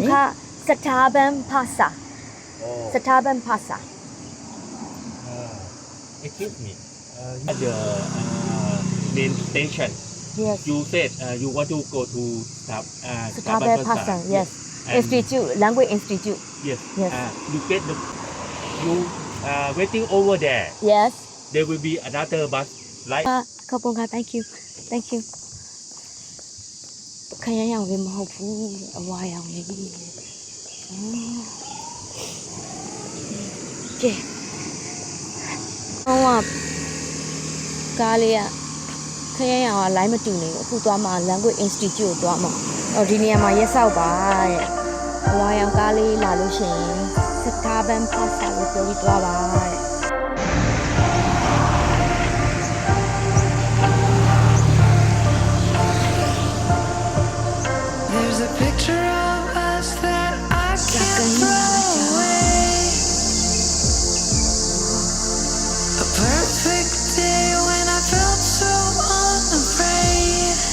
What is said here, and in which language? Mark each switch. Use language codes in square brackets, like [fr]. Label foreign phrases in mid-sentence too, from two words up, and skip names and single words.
[en] ခပ်စတာဘန်ဖာစာစတာဘန်ဖာစာ Excuse me. At the main station. Yes. You said you want to go to [th] สถาบันภาษา Yes. [en] Institute Language Institute. Yes. Yes. You get the you waiting over there. Yes. There will be another bus. Right. ခပ် Thank you. Thank you. [my] ခရမ်းရောင်လေးမဟုတ်ဘူးအဝါရောင်လေးကဲဟောကားလေးကခရမ်းရောင်က line မတူနေဘူးအခုသွားမှာ [en] Language Institute [my] ကိုသွားမှာဒီနေရာမှာရက်ဆောက်ပါတဲ့အဝါရောင်ကားလေးလာလို့ရှိရင်စတာဘန်ဖာစာကိုပြောပြီးသွားပါတဲ့ [en] There's a picture of us that I can't throw away. A perfect day when I felt so unafraid.